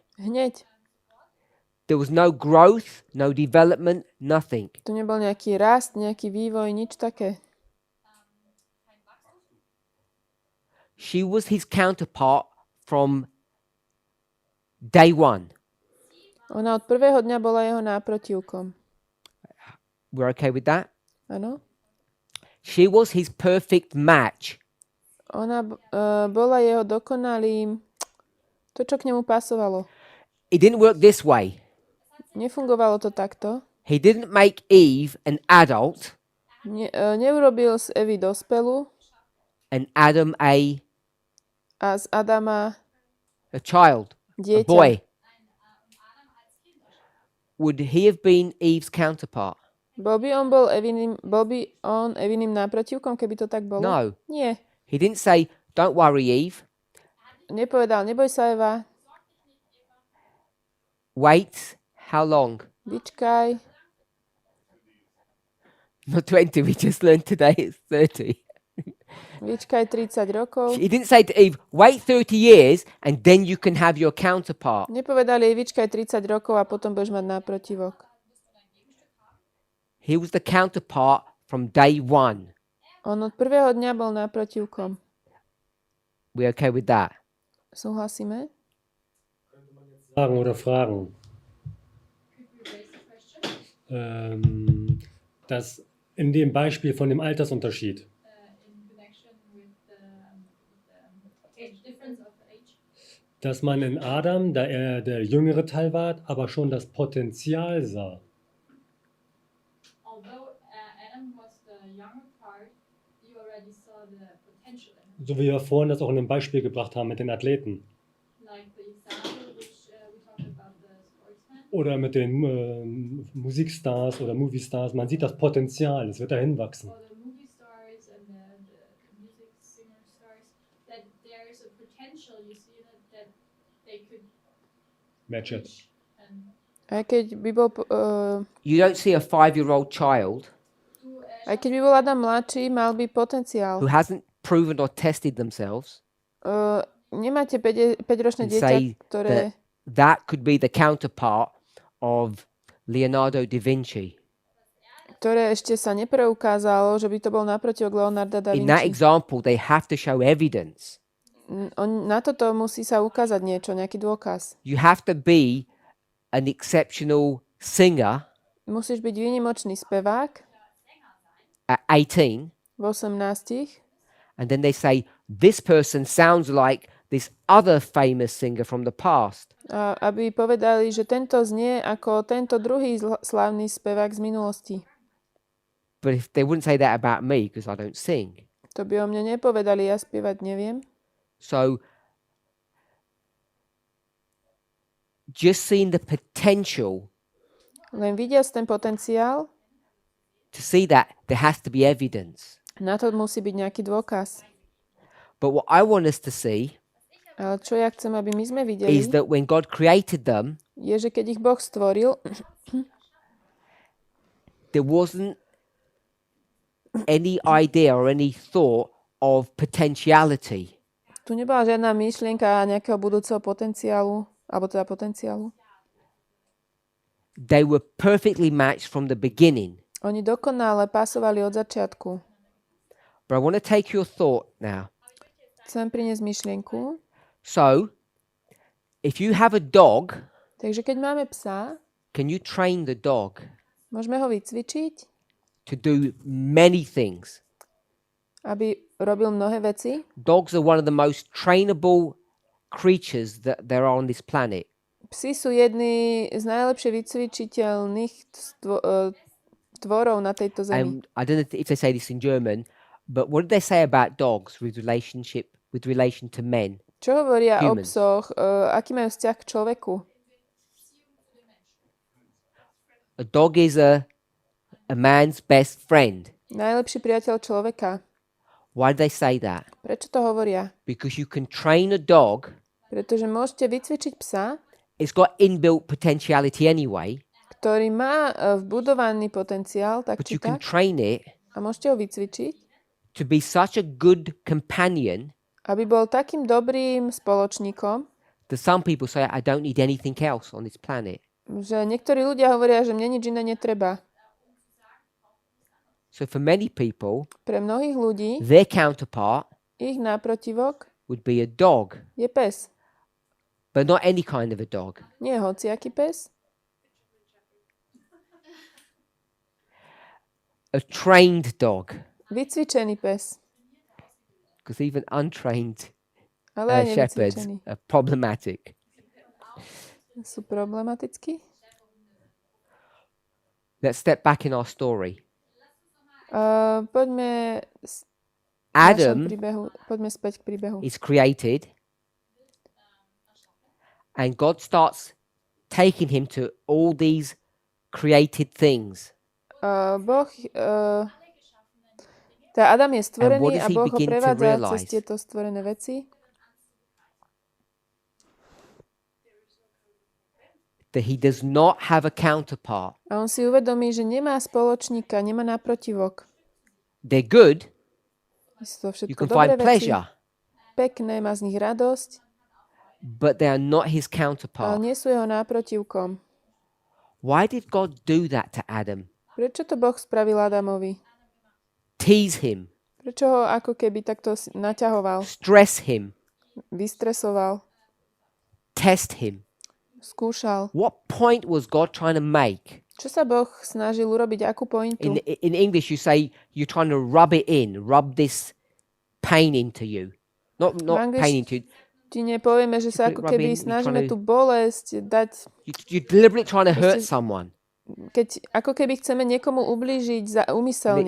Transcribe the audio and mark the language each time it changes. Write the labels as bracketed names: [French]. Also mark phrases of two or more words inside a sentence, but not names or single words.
[Slovak] Hneď. [English] There was no growth, no development, nothing. [Slovak] Tu nebol nejaký rast, nejaký vývoj, nič také. [English] She was his counterpart from day one. [Slovak] Ona od prvého dňa bola jeho náprotivkom. [English] We're okay with that? [Slovak] Áno? [English] She was his perfect match. [Slovak] Ona bola jeho dokonalým, to, čo k nemu pasovalo. [English] It didn't work this way. [Slovak] Nefungovalo to takto. [English] He didn't make Eve an adult [Slovak] Neurobil z Evy dospelú [English] and Adam a [Slovak] a z Adama [English] child, a [Slovak] dieťa. [English] boy. Would he have been Eve's counterpart? [Slovak] Bol by on Eviným náprotivkom, keby to tak bolo? [English] No. [Slovak] Nie. [English] He didn't say, don't worry, Eve. [Slovak] Nepovedal, neboj sa, Eva, [English] Wait, how long? [Slovak] vyčkaj. [English] Not 20, we just learned today it's 30. [Slovak] Vyčkaj 30 rokov. [English] He didn't say to Eve, wait 30 years and then you can have your counterpart. [Slovak] Nepovedali jej, vyčkaj 30 rokov a potom budeš mať náprotivok. [English] He was the counterpart from day one. [Slovak] On od prvého dňa bol náprotivkom. [English] We okay with that? [Slovak] Súhlasíme? [German] Sagen oder Fragen. Das in dem Beispiel von dem Altersunterschied. [English] In connection with the age difference of age. [German] Dass man in Adam, da er der jüngere Teil war, aber schon das Potenzial sah. [English] Although Adam was the younger part, you already saw the potential in him. [German] So wie wir vorhin das auch in dem Beispiel gebracht haben mit den Athleten. [English] Like the example which we talked about the sportsman. [German] Oder mit den Musikstars oder Moviestars. Man sieht das Potenzial, es wird dahin wachsen. [English] Or the movie stars and the music singer stars, that there is a potential, you see that they could Match it. reach. And [Slovak] Aj keď by bol, [English] You don't see a 5-year-old child [Slovak] aj keď by bol Adam mladší, mal by potenciál. [English] who hasn't proven or tested themselves [Slovak] Nemáte 5-ročné [English] and [Slovak] dieťa, [English] say [Slovak] ktoré... [English] that could be the counterpart of Leonardo da Vinci. [Slovak] ktoré ešte sa nepreukázalo, že by to bol naprotivok Leonarda da [English] In that [Slovak] Vinci. [English] example, they have to show evidence. [Slovak] Na toto musí sa ukázať niečo, nejaký dôkaz. [English] You have to be an exceptional singer [Slovak] Musíš byť výnimočný spevák [English] at 18, [Slovak] v 18, [English] and then they say, this person sounds like this other famous singer from the past. [Slovak] a aby povedali, že tento znie ako tento druhý slávny spevák z minulosti. [English] But if they wouldn't say that about me because I don't sing. [Slovak] To by o mne nepovedali, ja spievať neviem. [English] So just seeing the potential, [Slovak] Len vidiac ten potenciál, [English] to see that there has to be evidence. [Slovak] na to musí byť nejaký dôkaz. [English] But what I want us to see [Slovak] Ale čo ja chcem, aby my sme videli, [English] is that when God created them, [Slovak] je, že keď ich Boh stvoril, [English] there wasn't any idea or any thought of potentiality. [Slovak] tu nebola žiadna myšlienka nejakého budúceho potenciálu, alebo teda potenciálu. [English] They were perfectly matched from the beginning. [Slovak] Oni dokonale pasovali od začiatku. [English] But I want to take your thought now. [Slovak] Chcem priniesť myšlienku. [English] So, if you have a dog, [Slovak] Takže keď máme psa, [English] can you train the dog [Slovak] môžeme ho vycvičiť, [English] to do many things? [Slovak] aby robil mnohé veci. [English] Dogs are one of the most trainable creatures that there are on this planet. [Slovak] Psi sú jedni z najlepšie vycvičiteľných tvorov na tejto zemi. [English] And I don't know if they say this in German, but what do they say about dogs with relation to men? [Slovak] Čo hovoria o [English] Humans. [Slovak] psoch? Aký majú vzťah k človeku? [English] A dog is a man's best friend. [Slovak] Najlepší priateľ človeka. [English] Why do they say that? [Slovak] Prečo to hovoria? [English] Because you can train a dog. [Slovak] Pretože môžete vycvičiť psa, [English] It's got inbuilt potentiality anyway, [Slovak] ktorý má vbudovaný potenciál, tak [English] but [Slovak] či [English] you can [Slovak] tak, [English] train it [Slovak] a môžete ho vycvičiť, [English] to be such a good companion [Slovak] aby bol takým dobrým spoločníkom, [English] that some people say, I don't need anything else on this planet. [Slovak] že niektorí ľudia hovoria, že mne nič iné netreba. [English] So for many people, [Slovak] Pre mnohých ľudí [English] their counterpart [Slovak] ich náprotivok [English] would be a dog. [Slovak] je pes. [English] but not any kind of a dog. [Slovak] Nie hociaký pes, [English] A trained dog, [Slovak] vycvičený pes. [English] because even untrained [Slovak] Ale aj [English] shepherds [Slovak] nevycvičený. [English] are problematic. [Slovak] Sú problematickí. [English] Let's step back in our story. [Slovak] Poďme v našom [English] Adam [Slovak] príbehu, poďme späť k príbehu. [English] is created, and God starts taking him to all these created things. [Slovak] Boh, tá Adam je [English] what [Slovak] stvorený [English] does [Slovak] a [English] he [Slovak] Boh ho [English] begin to [Slovak] prevádza cez [English] realise? [Slovak] tieto stvorené veci. [English] That he does not have a counterpart. [Slovak] A on si uvedomí, že nemá spoločníka, nemá naprotivok. [English] They're good. [Slovak] Sú to [English] You [Slovak] všetko [English] can find [Slovak] dobré veci, [English] pleasure, [Slovak] pekné, má z nich radosť, [English] but they are not his [Slovak] ale [English] counterpart. [Slovak] nie sú jeho náprotivkom. [English] Why did God do that to Adam? [Slovak] Prečo to Boh spravil Adamovi? [English] Tease him, [Slovak] Prečo ho ako keby takto naťahoval, [English] stress him, [Slovak] vystresoval, [English] test him. [Slovak] skúšal? [English] What point was God trying to make? [Slovak] Čo sa Boh snažil urobiť, akú pointu? [English] In English, you say you're trying to rub it in, rub this pain into you. Not pain into you. [Slovak] Čiže povieme, že sa ako [English] Robin, [Slovak] keby [English] you're [Slovak] snažíme [English] trying to- [Slovak] tú bolesť dať, [English] You're deliberately trying to hurt Just- someone. [Slovak] keď ako keby chceme niekomu ublížiť úmyselne.